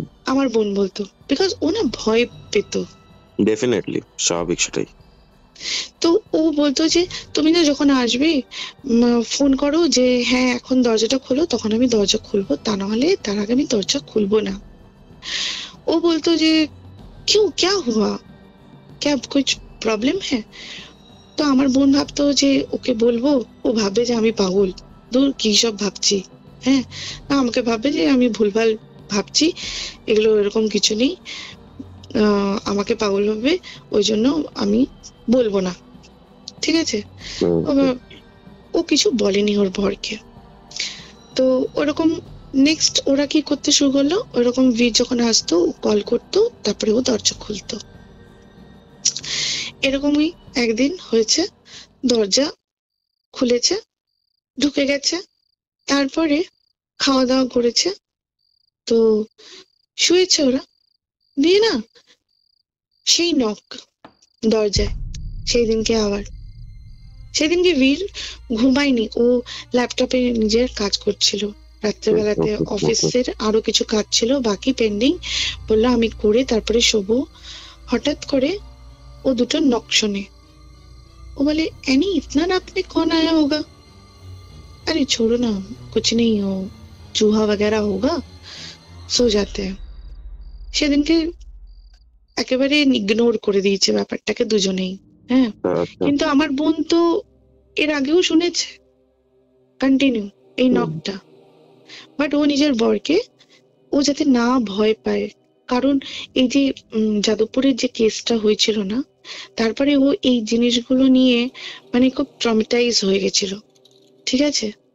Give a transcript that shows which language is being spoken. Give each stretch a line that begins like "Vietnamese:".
Bangla: আমার বোন বলতো, বিকজ ও না ভয় পেত। ডেফিনেটলি, স্বাভাবিক সেটাই। তো ও বলতো যে তুমি না যখন আসবে ফোন করো যে হ্যাঁ এখন দরজাটা খোলো, তখন আমি দরজা খুলবো, তা নাহলে তার আগে আমি দরজা খুলবো না। ও বলতো যে
Hindi: क्यों क्या हुआ, क्या कुछ प्रॉब्लम है।
Bangla: তো আমার বোন ভাবতো যে ওকে বলবো, ও ভাববে যে আমি পাগল, দূর কি সব ভাবছি, হ্যাঁ, না আমাকে ভাববে যে আমি ভুলভাল ভাবছি, এগুলো এরকম কিছু নেই, আমাকে পাগল ভাববে, ওই জন্য আমি বলবো না, ঠিক আছে। ও কিছু বলেনি ওর বরকে। তো ওরকম নেক্সট ওরা কি করতে শুরু করলো, ওরকম বীর যখন আসতো কল করতো, তারপরে ও দরজা খুলতো। এরকমই একদিন হয়েছে, দরজা খুলেছে, ঢুকে গেছে, তারপরে খাওয়া দাওয়া করেছে, তো শুয়েছে ওরা, দিয়ে না সেই নক দরজায়, সেই দিনকে আবার সেদিনকে বীর ঘুমায়নি, ও ল্যাপটপে নিজের কাজ করছিল রাত্রেবেলাতে, অফিসের আরো কিছু কাজ ছিল বাকি পেন্ডিং, বললো আমি করে তারপরে শোবো। হঠাৎ করে ও দুটো নক শোনে।
Hindi: वो बोले एनी इतना रात में कौन आया होगा? अरे छोड़ो ना, कुछ नहीं हो, चूहा वगैरह होगा, सो जाते हैं।
Bangla: সেদিনকে একেবারে ইগনোর করে দিয়েছে ব্যাপারটাকে দুজনেই। হ্যাঁ, কিন্তু আমার বোন তো এর আগেও শুনেছে কন্টিনিউ এই নকটা, বাট ও নিজের বরকে, ও যাতে না ভয় পায়, কারণ এই যে যাদবপুরের যে কেসটা হয়েছিল না, তারপরে ও এই জিনিসগুলো নিয়ে মানে খুব ট্রমেটাইজ হয়ে গেছিল, ঠিক আছে?